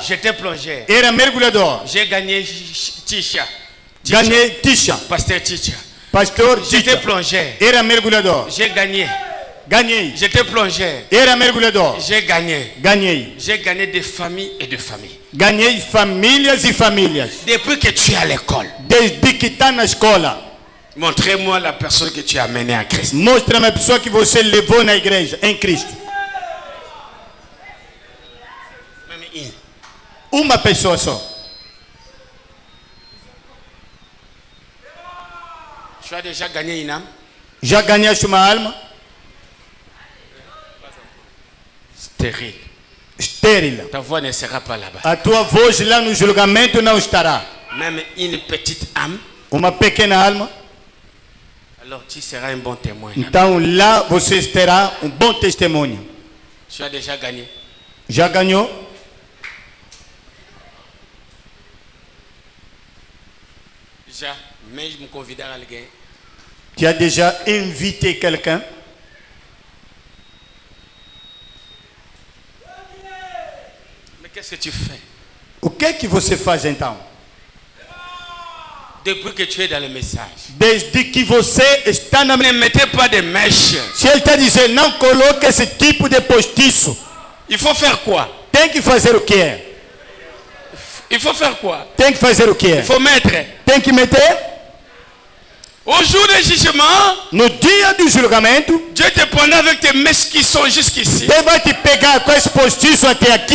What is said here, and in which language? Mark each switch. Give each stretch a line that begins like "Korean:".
French: J'étais plongeur.
Portuguese: Era mergulhador.
French: J'ai gagné Tisha.
Portuguese: Ganhei Tisha.
French: Pasteur Tisha.
Portuguese: Pastor
French: J'étais Tisha. plongeur.
Portuguese: Era mergulhador.
French: J'ai gagné.
Portuguese: Ganhei.
French: J'étais plongeur.
Portuguese: Era mergulhador.
French: J'ai gagné.
Portuguese: Ganhei.
French: J'ai gagné des familles et de familles.
Portuguese: Ganhei famílias e famílias.
French: Depuis que tu es à l'école,
Portuguese: Desde que está na escola.
French: montrez-moi la personne que tu as amenée à Christ.
Portuguese: Mostra-me a pessoa que você levou na igreja, em Cristo.
French: Même une.
Portuguese: Uma pessoa só.
French: Tu as déjà gagné une âme?
Portuguese: Já ganhaste uma alma?
French: Stérile.
Portuguese: Estéril.
French: Ta voix ne sera pas là-bas.
Portuguese: A tua voz lá no julgamento não estará.
French: Même une petite âme,
Portuguese: Uma pequena alma.
French: alors tu seras un bon témoin.
Portuguese: Então lá você terá um bom testemunho.
French: Tu as déjà gagné.
Portuguese: Já ganhou? Já, mesmo convidar alguém.
French: Tu as déjà invité quelqu'un? Mais qu'est-ce que tu fais?
Portuguese: O que é que você faz então?
French: Depuis que tu es dans le message.
Portuguese: Desde que você está na...
French: Ne mettez pas de mèches.
Portuguese: Se ele está dizendo, não coloque esse tipo de postiço.
French: Il faut faire quoi?
Portuguese: Tem que fazer o quê?
French: Il faut faire quoi?
Portuguese: Tem que fazer o quê?
French: Il faut mettre.
Portuguese: Tem que meter?
French: Au jour du jugement,
Portuguese: No dia do julgamento,
French: Dieu te prendra avec tes mèches qui sont jusqu'ici.
Portuguese: Deus vai te pegar com esse postiço até aqui.